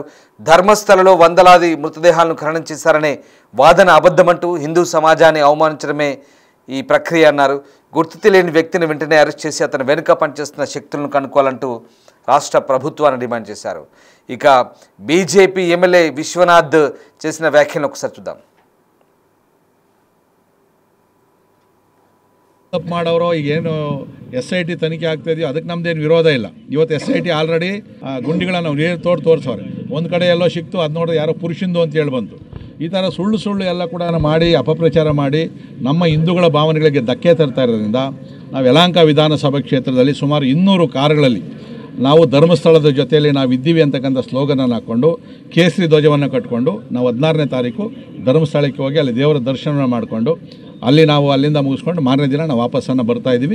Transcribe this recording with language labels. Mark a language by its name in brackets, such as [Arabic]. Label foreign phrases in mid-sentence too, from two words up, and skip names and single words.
[Telugu] ధర్మస్థలలో వందలాది మృతదేహాలను ఖననం చేశారనే వాదన అబద్ధమంటూ హిందూ సమాజాన్ని అవమానించడమే ఈ ప్రక్రియ అన్నారు. గుర్తు తెలియని వ్యక్తిని వెంటనే అరెస్ట్ చేసి అతను వెనుక పనిచేస్తున్న శక్తులను కనుక్కోవాలంటూ రాష్ట్ర ప్రభుత్వాన్ని డిమాండ్ చేశారు. ఇక బీజేపీ ఎమ్మెల్యే విశ్వనాథ్ చేసిన వ్యాఖ్యలను ఒకసారి చూద్దాం. [Kannada] ತಪ್ಪು ಮಾಡೋರು ಈಗೇನು SIT ತನಿಖೆ ಆಗ್ತಾಯಿದೆಯೋ ಅದಕ್ಕೆ ನಮ್ಮದೇನು ವಿರೋಧ ಇಲ್ಲ. ಇವತ್ತು SIT ಆಲ್ರೆಡಿ ಗುಂಡಿಗಳನ್ನು ನೀರು ತೋರಿಸೋರೆ. ಒಂದು ಕಡೆ ಎಲ್ಲೋ ಸಿಕ್ತು, ಅದು ನೋಡಿದ್ರೆ ಯಾರೋ ಪುರುಷಂದು ಅಂತೇಳಿ ಬಂತು. ಈ ಥರ ಸುಳ್ಳು ಎಲ್ಲ ಕೂಡ ಮಾಡಿ ಅಪಪ್ರಚಾರ ಮಾಡಿ ನಮ್ಮ ಹಿಂದೂಗಳ ಭಾವನೆಗಳಿಗೆ ಧಕ್ಕೆ ತರ್ತಾ ಇರೋದ್ರಿಂದ ನಾವು ಯಲಹಂಕ ವಿಧಾನಸಭಾ ಕ್ಷೇತ್ರದಲ್ಲಿ ಸುಮಾರು 200 ಕಾರುಗಳಲ್ಲಿ ನಾವು ಧರ್ಮಸ್ಥಳದ ಜೊತೆಯಲ್ಲಿ ನಾವು ಇದ್ದೀವಿ ಅಂತಕ್ಕಂಥ ಸ್ಲೋಗನನ್ನು ಹಾಕ್ಕೊಂಡು ಕೇಸರಿ ಧ್ವಜವನ್ನು ಕಟ್ಕೊಂಡು ನಾವು 16ನೇ ತಾರೀಕು ಧರ್ಮಸ್ಥಳಕ್ಕೆ ಹೋಗಿ ಅಲ್ಲಿ ದೇವರ ದರ್ಶನ ಮಾಡಿಕೊಂಡು ಅಲ್ಲಿ ನಾವು ಅಲ್ಲಿಂದ ಮುಗಿಸ್ಕೊಂಡು ಮಾರನೇ ದಿನ ನಾವು ವಾಪಸ್ಸನ್ನು ಬರ್ತಾ ಇದ್ದೀವಿ.